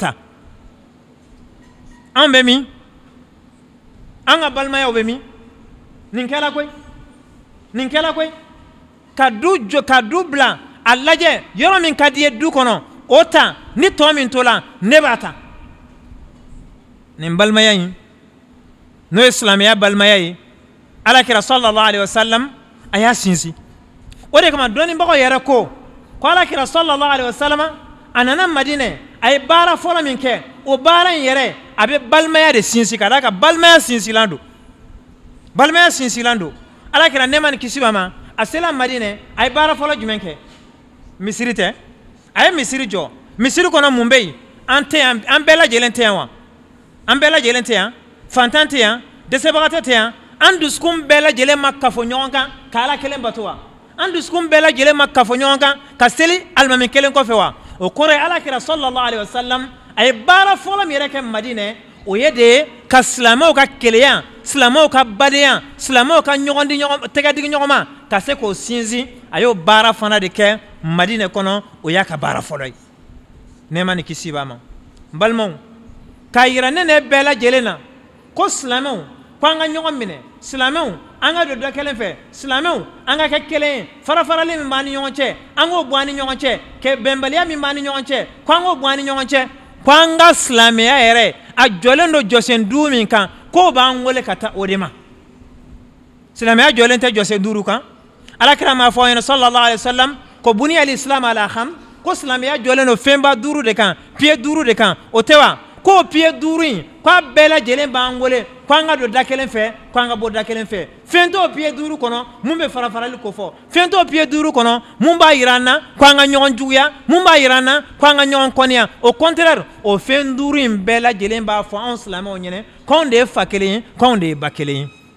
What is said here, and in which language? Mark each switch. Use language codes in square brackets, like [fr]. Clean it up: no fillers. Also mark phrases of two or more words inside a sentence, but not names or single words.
[bm] ta an bɛ min an ka balimayaw bɛ min nin kɛla koyi ka du bila a lajɛ yɔrɔ min ka di ye du kɔnɔ o ta ni tɔ min to la ne b'a ta nin balimaya in n'o ye silamɛya balimaya ye alakira [ar] صلى الله عليه وسلم [bm] a y'a sinsin o de kama dɔnnibagaw yɛrɛ ko alakira [ar] صلى الله عليه وسلم [bm] a nana madinɛ a ye baara fɔlɔ min kɛ o baara in yɛrɛ a bɛ balimaya de sinsin ka d'a kan balimaya sinsilan don alakira nɛɛma ni kisi b'a ma a sela madinɛ a ye baara fɔlɔ jumɛn kɛ misiri tɛ a ye misiri jɔ misiri kɔnɔ mun bɛ yen an tɛ yan an bɛɛ lajɛlen tɛ yan wa an bɛɛ lajɛlen tɛ yan fantan tɛ yan dɛsɛbagatɔ tɛ yan an dusukun bɛɛ lajɛlen ma kafo ɲɔgɔn kan ka ala kelen bato wa an dusukun bɛɛ lajɛlen ma kafo ɲɔgɔn kan ka seli alimami kelen kɔfɛ wa o kɔrɔ ye alakira [ar] صلى الله عليه [bm] wasallam a ye baara fɔlɔ min yɛrɛ kɛ madinɛ o ye de ye ka silamɛw ka keleya silamɛw ka badenya silamɛw ka tɛgɛ digi ɲɔgɔn ma ka se k'o sinsin a y'o baara fana de kɛ madinɛ kɔnɔ o y'a ka baara fɔlɔ ye nɛɛma ni kisi b'a ma n balimaw k'a yira ne bɛɛ lajɛlen na ko silamɛw ko an ka ɲɔgɔn minɛ silamɛw an ka don dɔ kelen fɛ silamɛw an ka kɛ kelen ye farafarali min b'an ni ɲɔgɔn cɛ an k'o bɔ an ni ɲɔgɔn cɛ bɛnbaliya min b'an ni ɲɔgɔn cɛ ko an k'o bɔ an ni ɲɔgɔn cɛ ko an ka silamɛya yɛrɛ a jɔlen don jɔsen 5 min kan k'o b'an wele ka taa o de ma silamɛya jɔlen tɛ jɔsen 5 kan alakira m'a fɔ an ɲɛna [ar] صلى الله عليه وسلم [bm] ko [ar] بني الإسلام على خمس [bm] ko silamɛya jɔlen don fɛnba 5 de kan pied 5 de kan o tɛ wa ko pied 5 in k'a bɛɛ lajɛlen b'an wele ko an ka don da kelen fɛ ko an ka bɔ da kelen fɛ fɛn t'o pied 5 kɔnɔ mun bɛ farafarali ko fɔ fɛn t'o pied 5 kɔnɔ mun b'a yira an na ko an ka ɲɔgɔn juguya mun b'a yira an na ko an ka ɲɔgɔn kɔniya [fr] au contraire [bm] o fɛn 5 in bɛɛ lajɛlen b'a fɔ anw silamɛw ɲɛna ko anw de ye fa kelen ye ko anw de ye ba kelen ye